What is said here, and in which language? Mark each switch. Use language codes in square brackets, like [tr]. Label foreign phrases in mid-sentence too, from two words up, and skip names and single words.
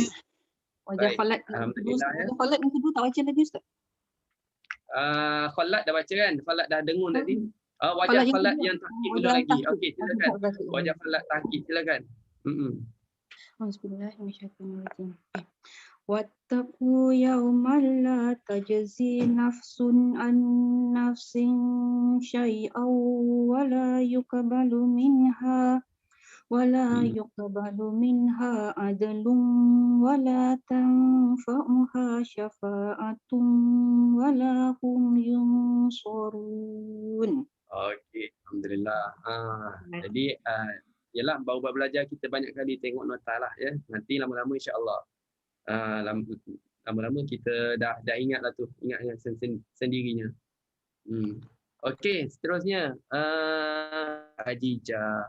[ms] Wajah Khalat. Alhamdulillah ya. Khalat yang kedua tak baca lagi Ustaz? Khalat dah baca kan? Khalat dah dengung tadi. Wajah Khalat yang tahqiq belum lagi. Okey, silakan. Wajah Khalat tahqiq silakan. [ar] بسم الله الرحمن الرحيم. واتقوا يوما لا تجزي نفس عن نفس شيئا ولا يقبل منها عدل ولا تنفعها شفاعة ولا هم ينصرون. [ms] Okey, alhamdulillah. Jadi yalah baru belajar kita banyak kali tengok nota lah ya. Nanti lama-lama insya-Allah lama-lama kita dah ingatlah tu, ingat dengan sendirinya. Okey, seterusnya Khadijah.